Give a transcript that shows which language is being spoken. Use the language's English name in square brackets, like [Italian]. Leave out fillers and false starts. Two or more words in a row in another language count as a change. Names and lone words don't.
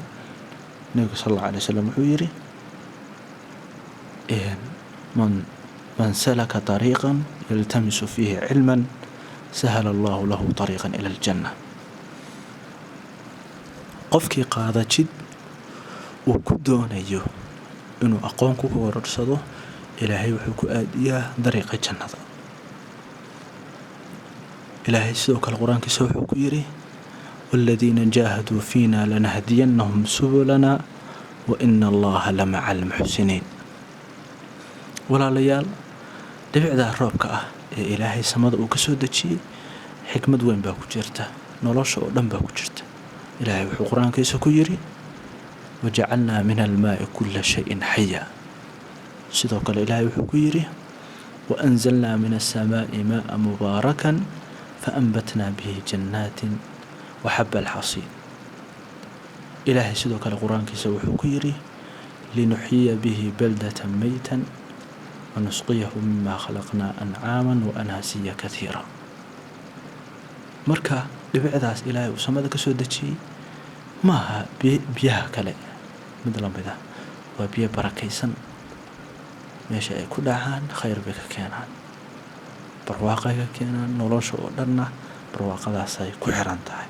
[Somali] nabiga [Arabic] صلى الله عليه وسلم [Somali] wuxuu yiri [Arabic] من سلك طريقا يلتمس فيه علما سهل الله له طريقا إلى الجنة. [Somali] qofkii qaada jid uu ku doonayo inuu aqoon ku kororsado, ilaahay wuxuu ku aadiyaa dariiqa jannada. ilaahay sidoo kale qur-aankiisa wuxuu ku yiri [Arabic] والذين جاهدوا فينا لنهدينهم سبلنا وإن الله لمع المحسنين. [Somali] walaalayaal dhibicda roobka ah ee ilaahay samada uu ka soo dejiyay xikmad weyn baa ku jirta, nolosha oo dhan baa ku jirta. ilaahay wuxuu qur-aankiisa ku yiri [Arabic] وجعلنا من الماء كل شيء حي. [Somali] sidoo kale ilaahay wuxuu ku yiri [Arabic] وأنزلنا من السماء ماء مباركا فأنبتنا به جنات وحب الحصيد. [Somali] إلهي sidoo kale qur-aankiisa wuxuu ku yiri [Arabic] لنحيي به بلدة ميتا ونسقيه مما خلقنا أنعاما وأناسيا كثيرا. [Somali] marka dhibicdaas ilaahay uu samada ka soo dejiyay maaha biyaha kale mid la mid ah, waa biyo barakaysan. meesha ay ku dhacaan khayr bay ka keenaan, barwaaqay ka keenaan, nolosha oo dhanna barwaaqadaas ay ku xiran tahay.